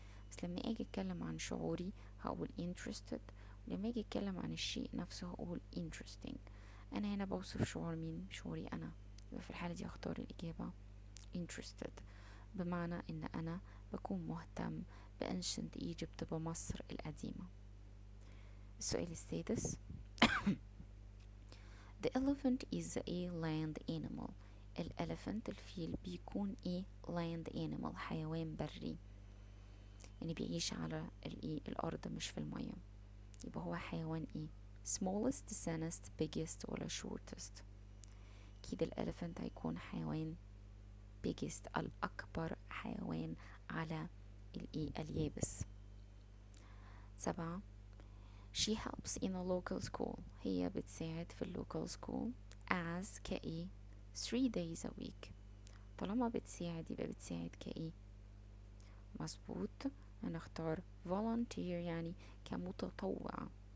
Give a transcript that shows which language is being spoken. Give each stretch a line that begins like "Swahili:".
Arabic: بس لما أجي أتكلم عن شعوري هقول interested، ولما أجي أتكلم عن الشيء نفسه هقول interesting. أنا هنا بوصف شعور مين؟ شعوري أنا. يبقى في الحالة دي أختار الإجابة interested، بمعنى إن أنا بكون مهتم بأنشنت إيجيبت بمصر القديمة. السؤال السادس
English: The elephant is a land animal.
Arabic: الألفنت الفيل بيكون
English: land animal
Arabic: حيوان بري، يعني بيعيش على الأرض مش في المية. يبقى هو حيوان
English: smallest thinnest biggest
Arabic: ولا shortest؟ أكيد الألفنت هيكون حيوان biggest الأكبر حيوان على اليابس.
English: 7 She helps in a local school.
Arabic: هي بتساعد في
English: local school as 3 days a week.
Arabic: طالما بتساعد يبقى بتساعد مظبوط. هنختار volunteer يعني كمتطوع.